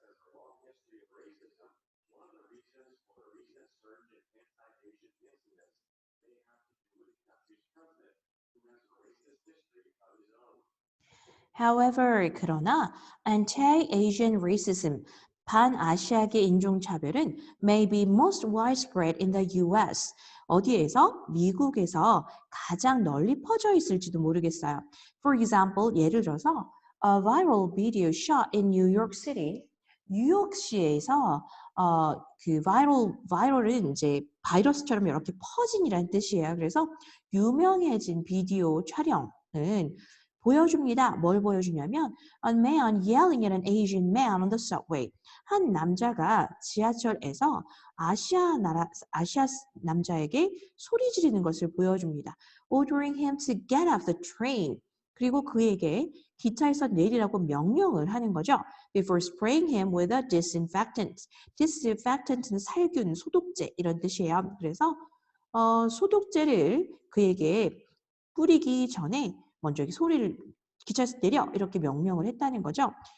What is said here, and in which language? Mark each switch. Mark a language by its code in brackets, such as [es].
[en] has a long history of racism, one of the reasons for the recent surge in anti-Asian incidents may have to do with the country's president, who has a racist history of his own. However, [ko] 그러나 [en] anti-Asian racism, [ko] 반아시아계 인종차별은 [en] may be most widespread in the US. [ko] 어디에서? 미국에서 가장 널리 퍼져 있을지도 모르겠어요. [en] For example, [ko] 예를 들어서 [en] a viral video shot in New York City. [ko] 뉴욕시에서 그 viral 이제 바이러스처럼 이렇게 퍼진이라는 뜻이에요. 그래서 유명해진 비디오 촬영은 보여줍니다. 뭘 보여주냐면 [en] a man yelling at an Asian man on the subway. [ko] 한 남자가 지하철에서 아시아 남자에게 소리 지르는 것을 보여줍니다. [en] Ordering him to get off the train. [ko] 그리고 그에게 기차에서 내리라고 명령을 하는 거죠. [en] Before spraying him with a disinfectant. [ko] disinfectant는 살균, 소독제 이런 뜻이에요. 그래서 소독제를 그에게 뿌리기 전에 먼저 소리를 기차에서 내려 이렇게 명령을 했다는 거죠.